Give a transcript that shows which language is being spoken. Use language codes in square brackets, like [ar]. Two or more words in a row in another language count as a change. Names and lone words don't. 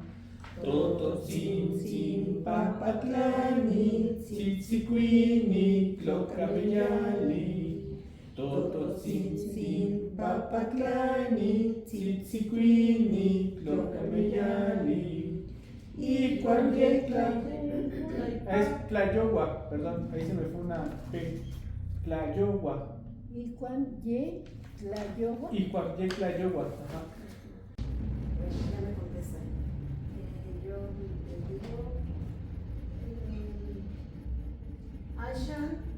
[nah] Tototzin, Papatlani, Tzitzicuini, Tlocabellali. Tototzin, Papatlani, Tzitzicuini, Tlocabellali. [es] Y cuando es Tlayogua, perdón, ahí se me fue una P. [nah] Tlayogua. [es] ¿Y cuándo Tlayogua? Y cuando Tlayogua, ajá. Ya me contesta. Yo le digo Asha,